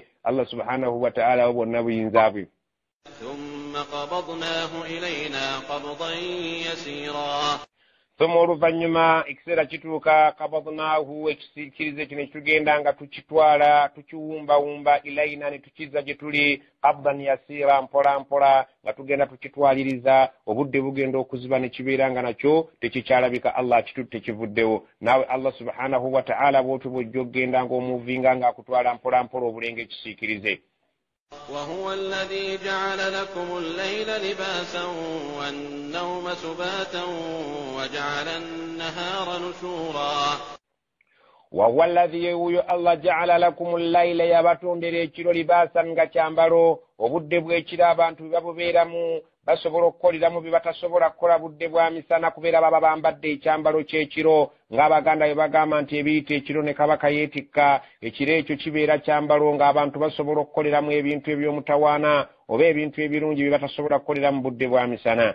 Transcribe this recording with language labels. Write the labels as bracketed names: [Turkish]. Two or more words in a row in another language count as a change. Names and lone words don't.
[Ganda] Allah [Arabic] سبحانه وتعالى [Ganda] bwonna buyinza bwe. Thumma oluvannyuma ekiseera kituuka, qabadnahu ekisiikirize kino ekitugenda nga tukitwala tukiwumbawumba ilaina ne tukizza gye tuli [Arabic] قبضا يسيرا, [Ganda] mpola mpola nga tugenda tukitwaliriza. Obudde bugenda okuziba ne kibeera nga nakyo tekikyalabika, Allah kitutte kivuddewo. Naawe Allah [Arabic] سبحانه وتعالى [Ganda] bw'otyo bw'ojja okgenda ng'omuvinga ng'akutwala mpola mpola obulenga ekisiikirize. [Arabic] وهو الذي جعل لكم الليل لباسا والنوم سباتا وجعل النهار نشورا. وهو الذي الله جعل لكم الليل [Ganda] yabatondera ekiro libaasan nga kyambalo, obudde bw'ekiro abantu bwe babubeeramu basobola okukoleramu bye batasobola kukola budde bwa misana, kubeera baba bambadde ekyambalo ky'ekiro, ng'Abaganda bwe bagamba nti ebiyita ekiro ne kabaka yeetikka. Ekiro ekyo kibeera kyambalo ng'abantu basobola okukoleramu ebintu eby'omutawaana oba ebintu ebirungi bye batasobola kukoleramu budde bwa misana.